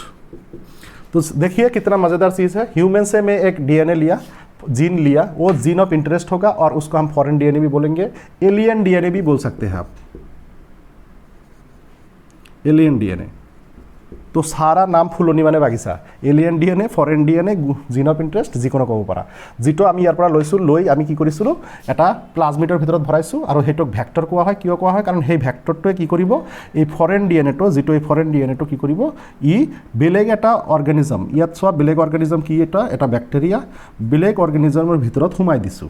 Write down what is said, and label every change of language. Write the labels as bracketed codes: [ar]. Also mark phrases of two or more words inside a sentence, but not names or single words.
[hi] तो देखिए कितना मज़ेदार चीज़ है। ह्यूमन से मैं एक डीएनए लिया, जीन लिया, वो [en] gene of interest [hi] होगा और उसको हम [en] foreign DNA [hi] भी बोलेंगे, [en] alien DNA [hi] भी बोल सकते हैं आप, [en] alien DNA. [hi] तो सारा नाम [as] ফুলনি মানে বাগিচা। [en] alien DNA, foreign DNA, gene of interest, [as] যিকোনো ক'ব পাৰা। যিটো আমি ইয়াৰ পৰা লৈছোঁ, লৈ আমি কি কৰিছিলোঁ, এটা প্লাজমিডৰ ভিতৰত ভৰাইছোঁ আৰু সেইটোক ভেক্টৰ কোৱা হয়। কিয় কোৱা হয়? কাৰণ সেই ভেক্টৰটোৱে কি কৰিব, এই ফৰেন ডিএনএটো, যিটো এই ফৰেন ডিএনএটো কি কৰিব, ই বেলেগ এটা অৰ্গেনিজম, ইয়াত চোৱা বেলেগ অৰ্গেনিজম কি, এটা বেক্টেৰিয়া, বেলেগ অৰ্গেনিজমৰ ভিতৰত সোমাই দিছোঁ।